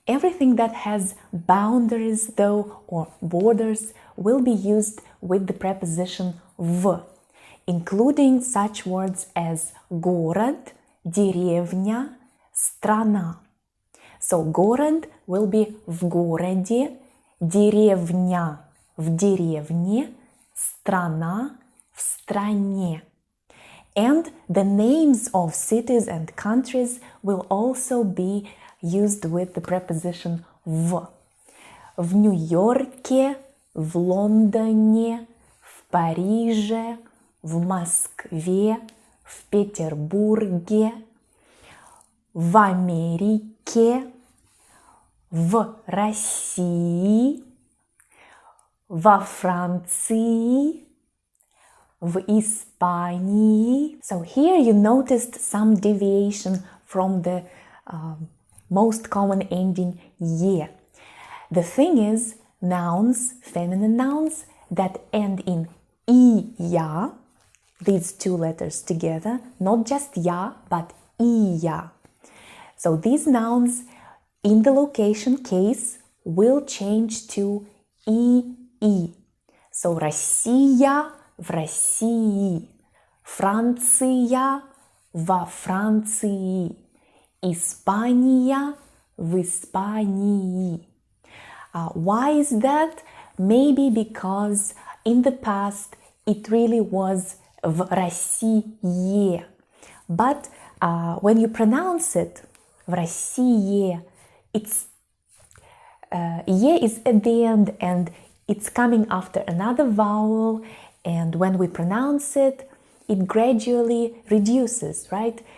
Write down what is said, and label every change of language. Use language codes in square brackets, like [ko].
[en] Everything that has boundaries, though, or borders, will be used with the preposition v, including such words as город, деревня, страна. So город will be [ru] в городе, деревня в деревне, страна в стране. [en] And the names of cities and countries will also be used with the preposition в. [ru] В Нью-Йорке, в Лондоне, в Париже, в Москве, в Петербурге, в Америке, в России, во Франции, в Испании. [en] So here you noticed some deviation from the most common ending ye. The thing is, nouns, feminine nouns that end in iya, these two letters together, not just ya, but iya. So these nouns in the location case will change to ii. [ru] So Россия в России, Франция во Франции, Испания в Испании. [en] Why is that? Maybe because in the past it really was [ru] в России. [en] But when you pronounce it, [ru] в России, [en] it's ye is at the end and it's coming after another vowel, and when we pronounce it, it gradually reduces, right?